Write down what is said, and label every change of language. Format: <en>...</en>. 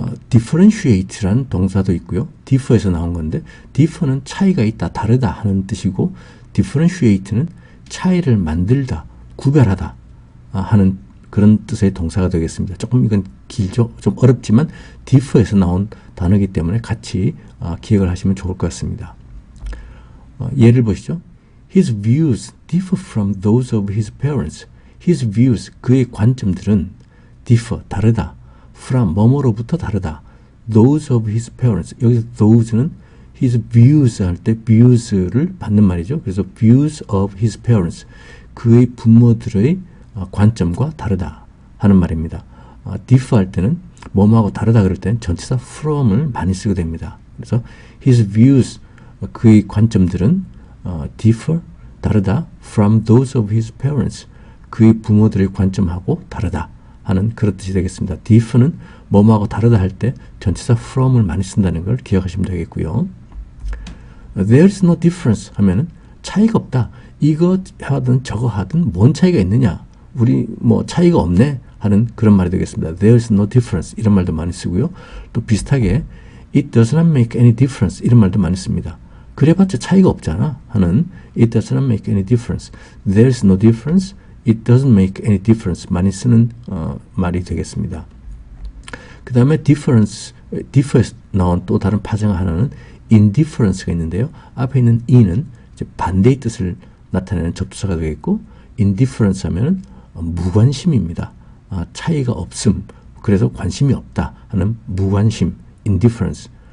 <ko>differentiate라는 동사도 있고요. differ에서 나온 건데 differ는 차이가 있다, 다르다 하는 뜻이고 differentiate는 차이를 만들다, 구별하다 하는 그런 뜻의 동사가 되겠습니다. 조금 이건 길죠? 좀 어렵지만 differ에서 나온 단어이기 때문에 같이 기억을 하시면 좋을 것 같습니다. 예를 보시죠.</ko> <en>His views differ from those of his parents. His views,</en> <ko>그의 관점들은 differ, 다르다.</ko> <en>from,</en> <ko>뭐뭐로부터 다르다.</ko> <en>those of his parents.</en> <ko>여기서 those는 his views 할 때 views를 받는 말이죠. 그래서</ko> <en>views of his parents.</en> <ko>그의 부모들의 관점과 다르다 하는 말입니다. differ 할 때는 뭐뭐하고 다르다 그럴 때는 전치사 from을 많이 쓰게 됩니다.</ko> <en>그래서 his views,</en> <ko>그의 관점들은</ko> <en>differ,</en> <ko>다르다</ko> <en>from those of his parents.</en> <ko>그의 부모들의 관점하고 다르다 하는 그런 뜻이 되겠습니다. differ는 뭐뭐하고 다르다 할 때 전치사 from을 많이 쓴다는 걸 기억하시면 되겠고요.</ko> <en>There's no difference</en> <ko>하면은 차이가 없다. 이거 하든 저거 하든 뭔 차이가 있느냐. 우리 뭐 차이가 없네 하는 그런 말이 되겠습니다.</ko> <en>There's no difference</en> <ko>이런 말도 많이 쓰고요. 또 비슷하게</ko> <en>It does not make any difference</en> <ko>이런 말도 많이 씁니다. 그래봤자 차이가 없잖아 하는</ko> <en>It does not make any difference. There's no difference. It doesn't make any difference</en> <ko>많이 쓰는 말이 되겠습니다. 그 다음에 difference 나온 또 다른 파생 하나는 indifference가 있는데요. 앞에 있는 in은 이제 반대의 뜻을 나타내는 접두사가 되겠고 indifference 하면은 무관심입니다. 차이가 없음, 그래서 관심이 없다 하는 무관심, indifference.</ko>